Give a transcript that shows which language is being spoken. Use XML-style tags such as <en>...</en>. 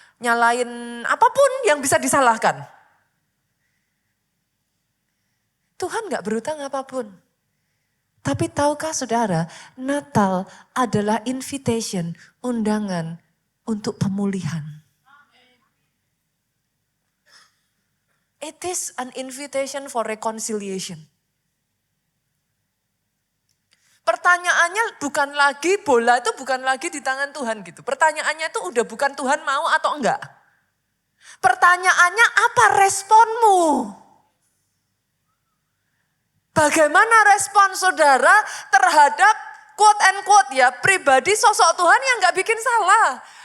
<id>Nyalain apapun yang bisa disalahkan. Tuhan gak berutang apapun. Tapi tahukah saudara, Natal adalah invitation, undangan untuk pemulihan.</id> <en>It is an invitation for reconciliation.</en> <id>Pertanyaannya bukan lagi, bola itu bukan lagi di tangan Tuhan gitu. Pertanyaannya itu udah bukan Tuhan mau atau enggak. Pertanyaannya apa responmu? Bagaimana respon saudara terhadap</id> <en>quote and quote</en> <id>ya pribadi sosok Tuhan yang gak bikin salah.</id>